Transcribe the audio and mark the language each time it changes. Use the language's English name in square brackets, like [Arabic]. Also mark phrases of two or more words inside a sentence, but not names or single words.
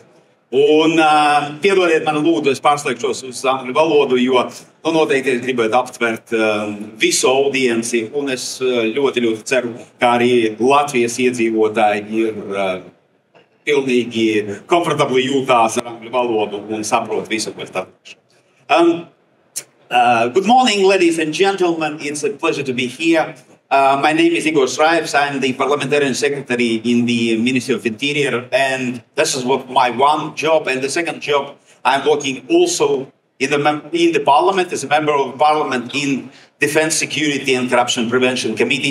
[Latvian] Un piedodiet mani lūdzu, es pārslēgšos uz angļu valodu, jo noteikti es gribētu aptvert visu audienci, un es ļoti ceru, ka arī Latvijas iedzīvotāji ir pilnīgi komfortabli jūtās ar angļu valodu un saprot visu, ko es darīšu. [English] Good morning, ladies and gentlemen. It's a pleasure to be here. My name is Igor Rajev. I'm the parliamentarian secretary in the Ministry of Interior, and this is what my one job. And the second job, I'm working also in the parliament as a member of parliament in Defense, Security and Corruption Prevention Committee.